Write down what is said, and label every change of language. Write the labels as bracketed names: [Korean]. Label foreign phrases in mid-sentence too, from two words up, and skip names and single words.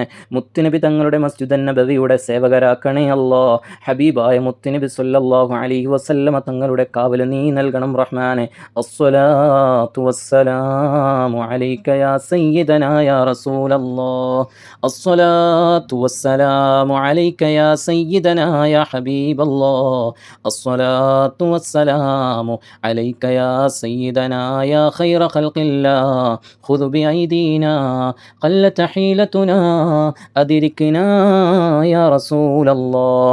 [Malayalam] മുത്തുനബി തങ്ങളുടെ മസ്ജിദ് നബവിയുടെ സേവകരാക്കണേ അല്ലാ. ഹബീബായ മുത്തുനബി [Arabic] صلى الله عليه وسلم [Malayalam] തങ്ങളുടെ കാവൽ നീ നൽകണം റഹ്മാനെ. [Arabic] الصلاة والسلام عليك يا سيدنا يا رسول الله. الصلاة والسلام عليك يا سيدنا يا حبيب الله. الصلاة والسلام عليك يا سيدنا يا خير خلق الله. خذ بأيدينا قلت حيلتنا أدركنا يا رسول الله.